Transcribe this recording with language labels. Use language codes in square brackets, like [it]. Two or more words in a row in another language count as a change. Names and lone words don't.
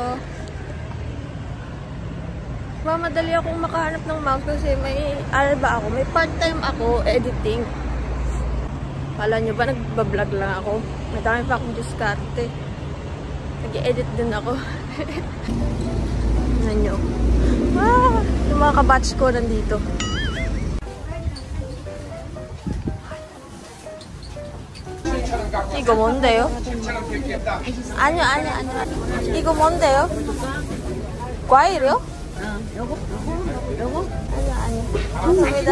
[tl] Madali akong makahanap ng mouse kasi may ako. May part-time ako editing. Kala nyo ba nagbablog lang ako? May dami pa akong diskarte. Nag-edit din ako. Tignan nyo. Yung mga kabatch ko nandito. [ko] 이거 뭔데요? 아니요. 이거 뭔데요? 과일이요? 요거? 아니요. 감사합니다.